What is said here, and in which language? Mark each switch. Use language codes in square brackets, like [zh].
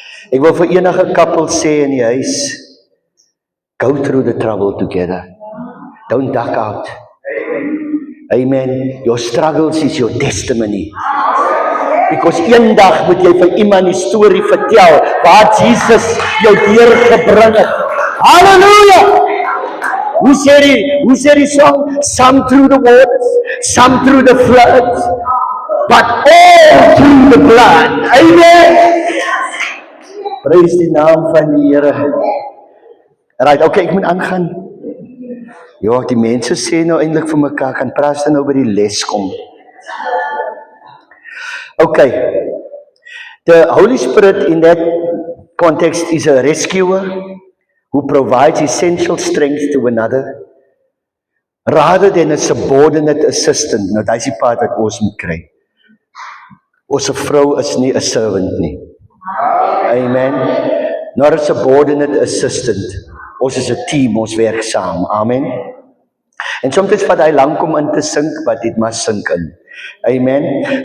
[en] Ek wil vir enige couple sê in die huis, go through the trouble together. Don't duck out. Amen. Your struggles is your testimony. [af] Because eendag moet jy vir iemand die storie vertel waar Jesus jou deurgebring het. Hallelujah! Hoe sê die song? [en] Some through the waters, some through the floods, but all through the blood. Amen. [af] Prys die naam van die Here. Right, okay, ek moet aangaan. Ja, die mense sê nou eintlik vir mekaar, kan praat nou by die les kom. [en] Okay, the Holy Spirit in that context is a rescuer who provides essential strength to another rather than a subordinate assistant. [af] Nou, dat is die part wat ons moet kry. Ons vrou is nie 'n servant nie. Amen. [en] Not a subordinate assistant. Ons is 'n team, ons werk saam. [af] Amen. En soms vat hy lank om in te sink, but it must sink in. Amen.